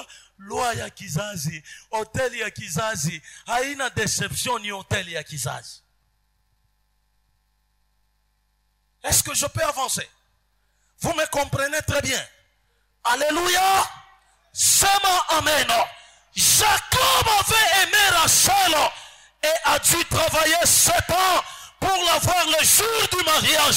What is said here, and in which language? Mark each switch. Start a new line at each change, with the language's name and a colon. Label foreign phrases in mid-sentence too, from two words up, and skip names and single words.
Swahili: Loi ya kizazi, hoteli ya kizazi haina deception ni hoteli ya kizazi.
French: Est-ce que je peux avancer? Vous me comprenez très bien?
Swahili: Alléluia. Sema amen.
French: Jacob avait aimé Rachel et a dû travailler 7 ans pour l'avoir le jour du mariage.